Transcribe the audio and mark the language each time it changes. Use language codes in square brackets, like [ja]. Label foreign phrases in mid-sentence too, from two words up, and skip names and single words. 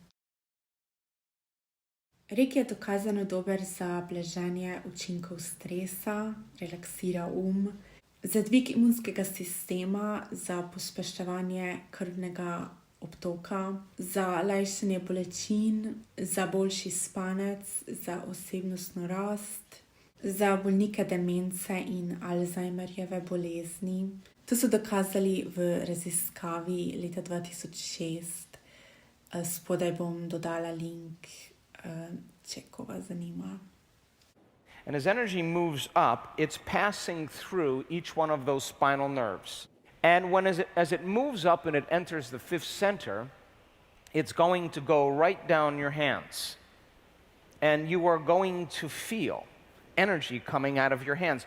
[sl] Reiki je dokazano dober za blaženje učinkov stresa, relaksira za dvig imunskega sistema, za pospeševanje krvnega obtoka, za lajšanje bolečin, za boljši spanec, za osebnostno rast, za bolnike demence in Alzheimerjeve bolezni. To so dokazali v raziskavi leta 2006. Spodaj bom dodala link, če koga zanima. [en] And as energy moves up, it's passing through each one of those spinal nerves. And as it moves up and it enters the fifth center, it's going to go right down your hands. And you are going to feel energy coming out of your hands.